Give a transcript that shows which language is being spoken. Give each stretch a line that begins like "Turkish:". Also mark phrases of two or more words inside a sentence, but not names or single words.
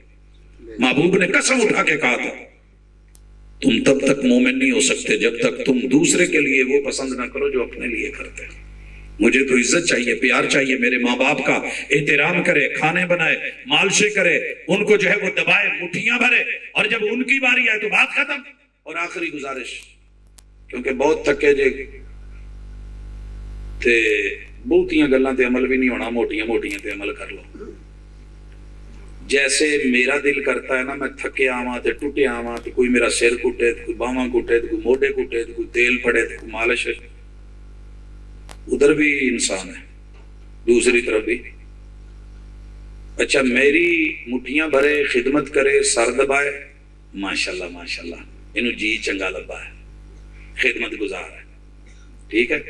Urdu: محبوب نے قسم اٹھا کے کہا تھا, تم تب تک مومن نہیں ہو سکتے جب تک تم دوسرے کے لیے وہ پسند نہ کرو جو اپنے لیے کرتے ہیں. مجھے تو عزت چاہیے, پیار چاہیے. میرے ماں باپ کا احترام کرے, کھانے بنائے, مالشے کرے, ان کو جو ہے وہ دبائے, مٹھیاں بھرے, اور جب ان کی باری آئے تو بات ختم. اور آخری گزارش,
Punjabi: کیونکہ بہت تھکے جے تے بہتیاں گلاں تے عمل بھی نہیں ہونا, موٹیاں موٹیاں تے عمل کر لو.
Urdu: جیسے میرا دل کرتا ہے نا,
Punjabi: میں تھکے آواں تے ٹوٹے آواں تے کوئی میرا سر کٹے, کوئی باواں کٹے, کوئی موڈے کٹے, کوئی تیل پڑے, کوئی مالش ہے.
Urdu: ادھر بھی انسان ہے, دوسری طرف بھی. اچھا میری مٹھیاں بھرے, خدمت کرے, سر دبائے,
Arabic: ماشاءاللہ ماشاءاللہ,
Punjabi: انہوں جی چنگا لبا ہے,
Urdu: خدمت گزار ہے, ٹھیک ہے.